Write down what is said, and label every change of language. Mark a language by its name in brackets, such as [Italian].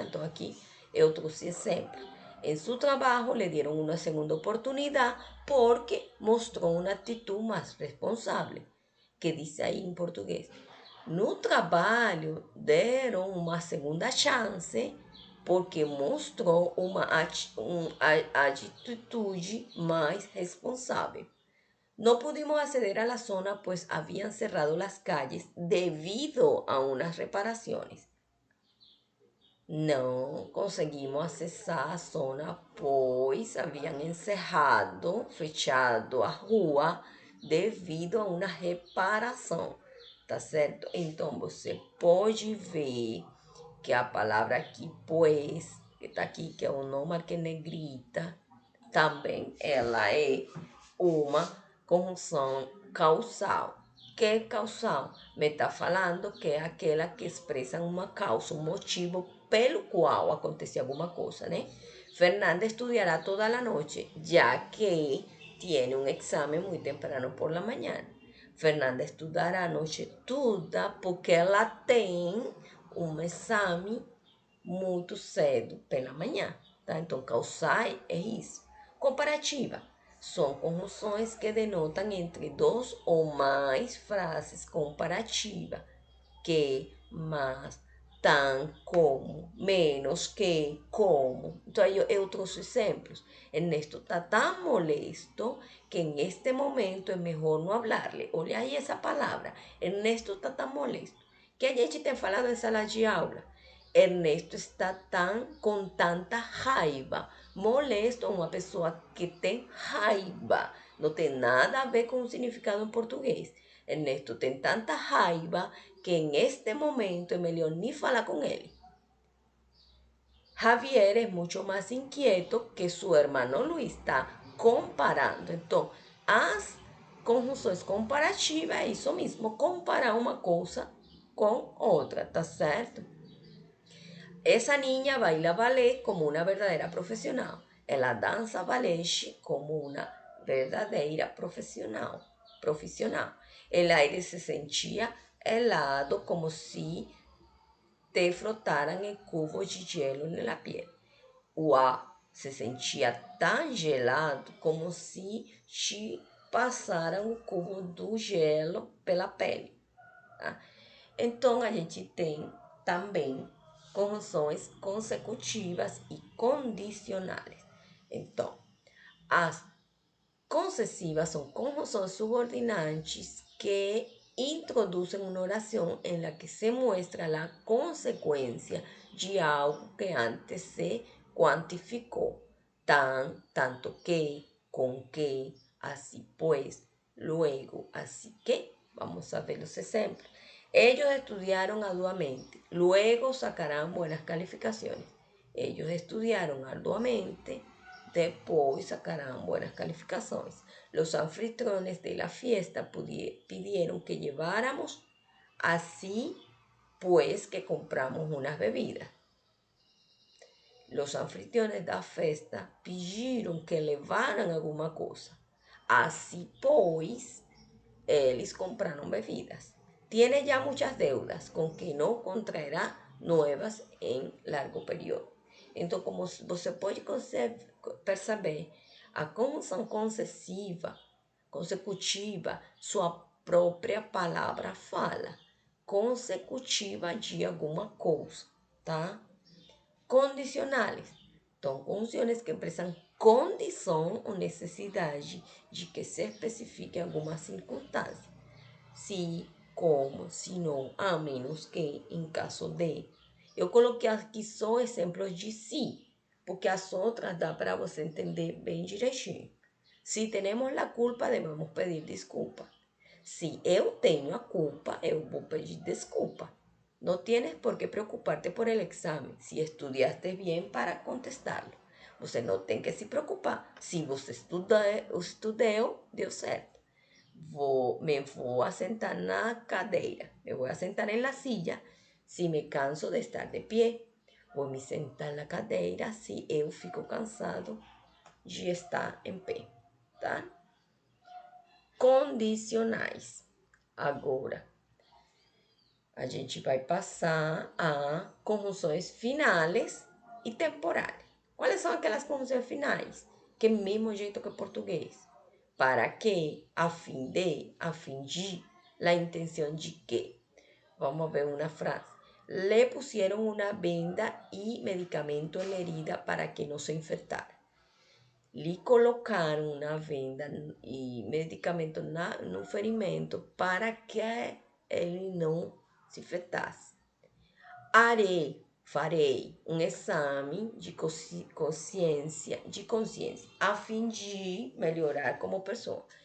[Portuguese] Então, aqui eu trouxe exemplo. Em seu trabalho, lhe deram uma segunda oportunidade porque mostrou uma atitude mais responsável, que diz aí em português. No trabalho, deram uma segunda chance porque mostrou uma atitude mais responsável. [Spanish] No pudimos acceder a la zona pues habían cerrado las calles debido a unas reparaciones. [Portuguese] Não conseguimos acessar a zona pois haviam encerrado, fechado a rua devido a uma reparação, tá certo? Então você pode ver que a palavra aqui, pois, que tá aqui, que eu não marquei negrita, também ela é uma conjunção causal. Que é causal? Me está falando que é aquela que expressa uma causa, um motivo pelo qual acontecer alguma coisa, né? [Spanish] Fernanda estudiará toda la noche, ya que tiene un examen muy temprano por la mañana. [Portuguese] Fernanda estudará a noite toda porque ela tem um exame muito cedo pela manhã, tá? Então, causai é isso. Comparativa são conjunções que denotam entre duas ou mais frases comparativas, que, mas, tan, como, menos, que, como. Então, eu trouxe exemplos. [Spanish] Ernesto está tan molesto que en este momento es mejor no hablarle. [Portuguese] Olha aí essa palavra. [Spanish] Ernesto está tan molesto. [Portuguese] Que a gente tem falado em sala de aula. Ernesto está com tanta raiva. Molesto é uma pessoa que tem raiva. Não tem nada a ver com o significado em português. Ernesto tem tanta raiva que [Spanish] en este momento es mejor ni falar con él. Javier es mucho más inquieto que su hermano Luis. [Portuguese] Está comparando. Entonces, as conjunções comparativas é isso mesmo, comparar uma coisa com outra, tá certo? [Spanish] Esa niña baila ballet como una verdadera profesional. [Portuguese] Ela danza ballet como una verdadeira profesional. [Spanish] El aire se sentía helado como si te frotaran el cubo de hielo en la piel. [Portuguese] O ar se sentia tão gelado como se te passaram o cubo do gelo pela pele. Tá? Então, a gente tem também conjunções consecutivas e condicionais. Então, as concessivas são conjunções subordinantes que introduzem uma oração [Spanish] em la que se muestra [Portuguese] a consequência de algo que antes se cuantificou. [Spanish] Tanto que, com que, así pues, luego, así que. Vamos a ver los ejemplos. Ellos estudiaron arduamente, luego sacarán buenas calificaciones. Ellos estudiaron arduamente, después sacarán buenas calificaciones. Los anfitriones de la fiesta pidieron que lleváramos, así pues que compramos unas bebidas. Los anfitriones [Portuguese] da festa pediram que levaram alguma coisa. Assim, pois, eles compraram bebidas. [Spanish] Tiene ya muchas deudas con que no contraerá nuevas en largo período. [Portuguese] Então, como você pode perceber, a conjunção consecutiva, sua própria palavra fala. Consecutiva de alguma coisa, tá? Condicionais. Então, conjunções que expressam condição ou necessidade de que se especifique alguma circunstância. Se, como, se não, a menos que, em caso de. Eu coloquei aqui só exemplos de se, porque as outras dá para você entender bem direitinho. Se temos a culpa, devemos pedir desculpa. Se eu tenho a culpa, eu vou pedir desculpa. No tienes por qué preocuparte por el examen si estudiaste bien para contestarlo. Você não tem que se preocupar. Se você estudou, deu certo. Me vou a sentar na cadeira. [Spanish] Me vou a sentar en la silla si me canso de estar de pie. [Portuguese] Vou me sentar na cadeira se eu fico cansado de estar em pé. Tá? Condicionais. Agora, a gente vai passar a conjunções finais e temporais. Quais são aquelas conjunções finais? Que é o mesmo jeito que o português. Para que, a fim de, la intenção de que. Vamos ver uma frase. Le pusieron una venda y medicamento en la herida para que no se infectara. Lhe colocaram uma venda e medicamento no ferimento para que ele não se infectasse. Farei um exame de consciência, a fim de melhorar como pessoa.